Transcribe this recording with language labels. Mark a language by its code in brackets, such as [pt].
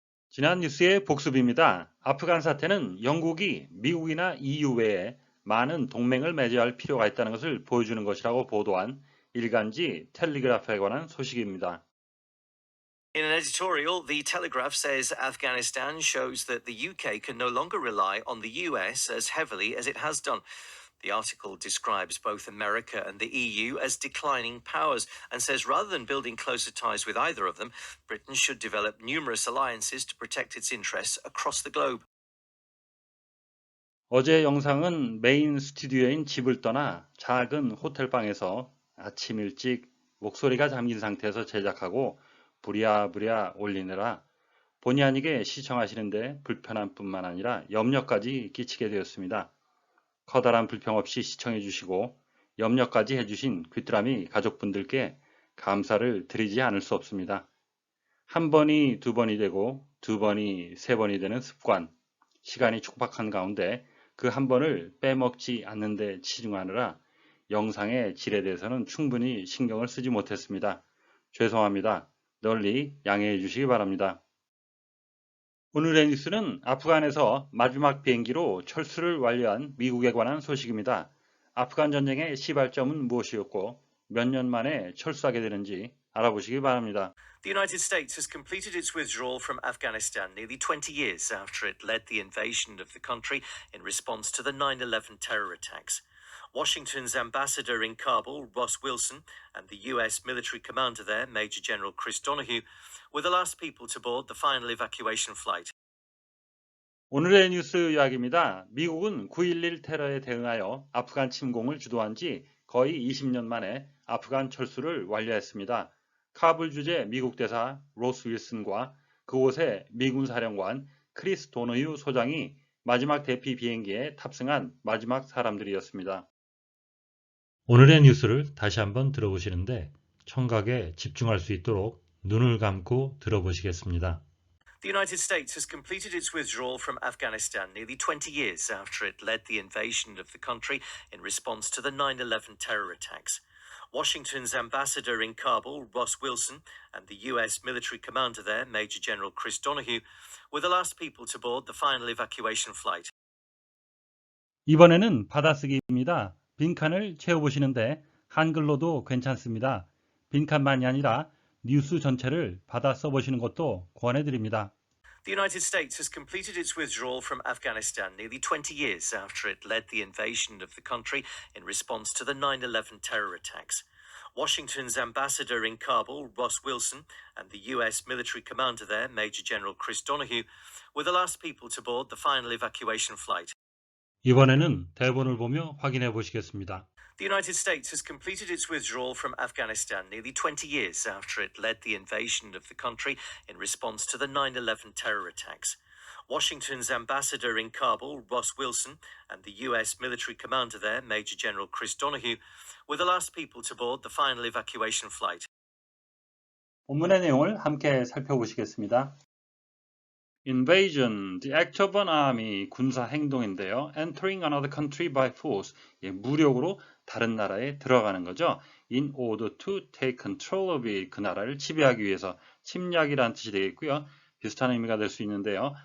[ko] 지난 뉴스의 복습입니다. 아프간 사태는 영국이 미국이나 EU 외에 많은 동맹을 맺어야 할 필요가 있다는 것을 보여주는 것이라고 보도한 일간지 텔레그래프에 관한 소식입니다. [en] In an editorial, The Telegraph says Afghanistan shows that the UK can no longer rely on the US as heavily as it has done. The article describes both America and the EU as declining powers and says rather than building closer ties with either of them, Britain should develop numerous alliances to protect its interests across the globe. [ko] 어제 영상은 메인 스튜디오인 집을 떠나 작은 호텔방에서 아침 일찍 목소리가 잠긴 상태에서 제작하고 부랴부랴 올리느라 본의 아니게 시청하시는데 불편함 뿐만 아니라 염려까지 끼치게 되었습니다. 커다란 불평 없이 시청해 주시고 염려까지 해주신 귀뚜라미 가족분들께 감사를 드리지 않을 수 없습니다. 한 번이 두 번이 되고 두 번이 세 번이 되는 습관, 시간이 촉박한 가운데 그 한 번을 빼먹지 않는 데 치중하느라 영상의 질에 대해서는 충분히 신경을 쓰지 못했습니다. 죄송합니다. 널리 양해해 주시기 바랍니다. 오늘의 뉴스는 아프간에서 마지막 비행기로 철수를 완료한 미국에 관한 소식입니다. 아프간 전쟁의 시발점은 무엇이었고 몇 년 만에 철수하게 되는지 알아보시기 바랍니다. [en] The United States has completed its withdrawal from Afghanistan nearly 20 years after it led the invasion of the country in response to the 9/11 terror attacks. Washington's ambassador in Kabul, Ross Wilson, and the US military commander there, Major General Chris Donahue, were the last people to board the final evacuation flight. [ko] 오늘의 뉴스 이야기입니다. 미국은 9.11 테러에 대응하여 아프간 침공을 주도한 지 거의 20년 만에 아프간 철수를 완료했습니다. 카불 주재 미국 대사 로스 윌슨과 그곳의 미군 사령관 크리스 도너휴 소장이 마지막 대피 비행기에 탑승한 마지막 사람들이었습니다. 오늘의 뉴스를 다시 한번 들어보시는데 청각에 집중할 수 있도록 눈을 감고 들어보시겠습니다. [en] The United States has completed its withdrawal from Afghanistan nearly 20 years after it led the invasion of the country in response to the 9/11 terror attacks. Washington's ambassador in Kabul, Ross Wilson, and the US military commander there, Major General Chris Donahue, were the last people to board the final evacuation flight. [ko] 이번에는 받아쓰기입니다. 빈칸을 채워보시는데 한글로도 괜찮습니다. 빈칸만이 아니라 뉴스 전체를 받아 써보시는 것도 권해드립니다. [en] The United States has completed its withdrawal from Afghanistan nearly 20 years after it led the invasion of the country in response to the 9/11 terror attacks. Washington's ambassador in Kabul, Ross Wilson, and the US military commander there, Major General Chris Donahue, were the last people to board the final evacuation flight. [ko] 이번에는 대본을 보며 확인해 보시겠습니다. [en] The United States has completed its withdrawal from Afghanistan nearly 20 years after it led the invasion of the country in response to the 9/11 terror attacks. Washington's ambassador in Kabul, Ross Wilson, and the US military commander there, Major General Chris Donahue, were the last people to board the final evacuation flight. [ko] 본문의 내용을 함께 살펴보시겠습니다. [en] Invasion, the act of an army, [ko] 군사 행동인데요. [en] Entering another country by force, [ko] 무력으로 다른 나라에 들어가는 거죠. [en] In order to take control of it, [ko] 그 나라를 지배하기 위해서 침략이라는 뜻이 되겠고요. 비슷한 의미가 될 수 있는데요.